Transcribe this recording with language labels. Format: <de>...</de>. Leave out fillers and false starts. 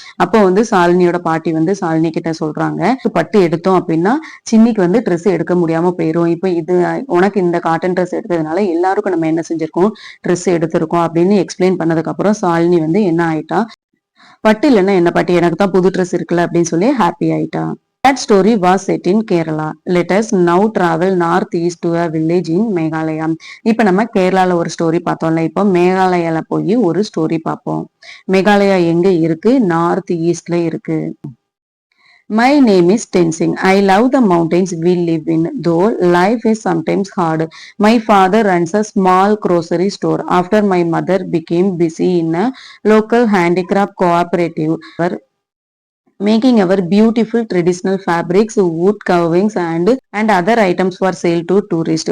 <ta>அப்போ வந்து சாலினியோட பாட்டி வந்து சாலினி கிட்ட சொல்றாங்க பட்டு எடுத்தோம் அப்படின்னா சின்னிக்கு வந்து ட்ரெஸ் எடுக்க முடியாம போயிரும். இப்போ இது உனக்கு இந்த காட்டன் ட்ரெஸ் எடுத்ததுனால எல்லாருக்கும் நம்ம என்ன செஞ்சிருக்கோம், ட்ரெஸ் எடுத்திருக்கோம் அப்படின்னு எக்ஸ்பிளைன் பண்ணதுக்கு அப்புறம் சாலினி வந்து என்ன ஆயிட்டா, பட்டு இல்லைன்னா என்ன பாட்டி எனக்கு தான் புது ட்ரெஸ் இருக்குல்ல அப்படின்னு சொல்லி ஹாப்பி ஆயிட்டா.</ta> <en>That story was set in Kerala. Let us now travel northeast to a village in Meghalaya.</en> <ta>இப்ப நம்ம கேரளால ஒரு ஸ்டோரி பார்த்தோம்ல, இப்போ மேகாலயால போய் ஒரு ஸ்டோரி பார்ப்போம். மேகாலயா எங்க இருக்கு, நார்த் ஈஸ்ட்ல இருக்கு.</ta> <en>My name is Tenzing. I love the mountains we live in, though life is sometimes hard. My father runs a small grocery store after my mother became busy in a local handicraft cooperative. Making our beautiful traditional fabrics, wood carvings, and other items for sale to tourists.</en>